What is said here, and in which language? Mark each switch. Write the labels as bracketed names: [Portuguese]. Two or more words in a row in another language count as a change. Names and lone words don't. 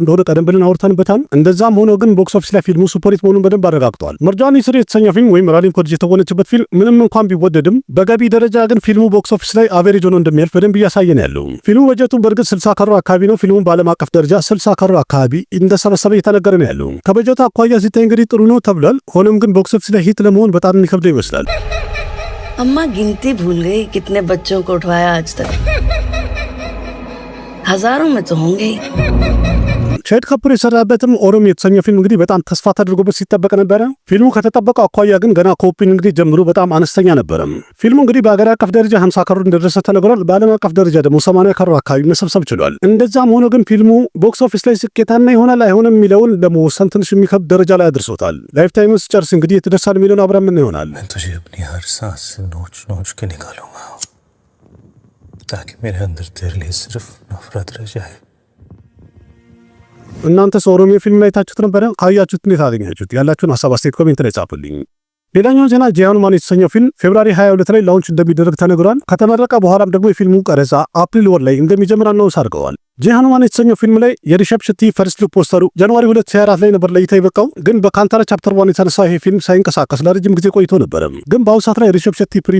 [Amharic] እንደሆነ ቀደም ብለን አውርተንበታል። እንደዛም ሆኖ ግን [English] box office [Amharic] ላይ ፊልሙ ሱፐርሂት መሆኑን በደንብ አረጋግጧል። መርጃኒ ስሪ የተሰኘው ፊልም ወይም ራሊን ኮድጅ የተወነችበት ፊልም ምንም እንኳን ቢወደድም በገቢ ደረጃ ግን ፊልሙ [English] box office [Amharic] ላይ አቬሬጅ ሆኖ እንደሚያልፍ በደንብ እያሳየ ነው ያለው። ፊልሙ በጀቱ በእርግጥ 60 ከሮር አካባቢ ነው። ፊልሙ በዓለም አቀፍ ደረጃ 60 ከሮር አካባቢ እንደሰበሰበ እየተነገረ ነው ያለው። ከበጀቱ አኳያ ሲታይ እንግዲህ ጥሩ ነው ተብሏል። ሆኖም ግን [English] box office [Amharic] ላይ ሂት ለመሆን በጣም የሚከብደው ይመስላል። [Hindi] अम्मा गिनती भूल गई कितने बच्चों को उठवाया आज तक हजारों में तो होंगे [Amharic] ሻሂድ ካፑር የሰራበትም ኦሮም የተሰኘው ፊልም እንግዲህ በጣም ተስፋ ተደርጎበት ሲጠበቅ ነበረ። ፊልሙ ከተጠበቀው አኳያ ግን ገና ከኦፕኒንግ እንግዲህ ጀምሮ በጣም አነስተኛ ነበረ። ፊልሙ እንግዲህ በአገር አቀፍ ደረጃ 50 ከሮር እንደደረሰ ተነግሯል። በዓለም አቀፍ ደረጃ ደግሞ 80 ከሮር አካባቢ መሰብሰብ ችሏል። እንደዛም ሆኖ ግን ፊልሙ [English] box office [Amharic] ላይ ስኬታማ ይሆናል አይሆንም የሚለውን ለመወሰን ትንሽ የሚከብድ ደረጃ ላይ አድርሶታል። [English] life time [Amharic] ጨርስ እንግዲህ የተደሳል የሚለውን አብረን ምን ይሆናል [Hindi] ताकि मेरे अंदर तेरे लिए सिर्फ नफरत रह जाए [Amharic] እናንተ ኦሮሚዮ ፊልም ላይ ታችሁት ነበር? ካያችሁት እንዴት አገኛችሁት? ያላችሁን ሐሳብ አስተያየት ኮሜንት ላይ ጻፉልኝ። ሌላኛው ዜና ጂሃኑማን የተሰኘው ፊልም ፌብሩዋሪ 22 ላይ ላውንች እንደሚደረግ ተነግሯል። ከተመረቀ በኋላም ደግሞ የፊልሙ ቀረጻ አፕሪል ወር ላይ እንደሚጀምር አናውንስ አድርገዋል። ጂሃኑማን የተሰኘው ፊልም ላይ የሪሸፕ ሸቲ [English] first look poster [Amharic] ጃንዋሪ 2024 ላይ ነበር ለእይታ የበቃው። ግን በካንታራ ቻፕተር 1 የተነሳ ይሄ ፊልም ሳይንቀሳቀስ ለረጅም ጊዜ ቆይቶ ነበር። ግን በአሁኑ ሰዓት ላይ ሪሸፕ ሸቲ ፕሪ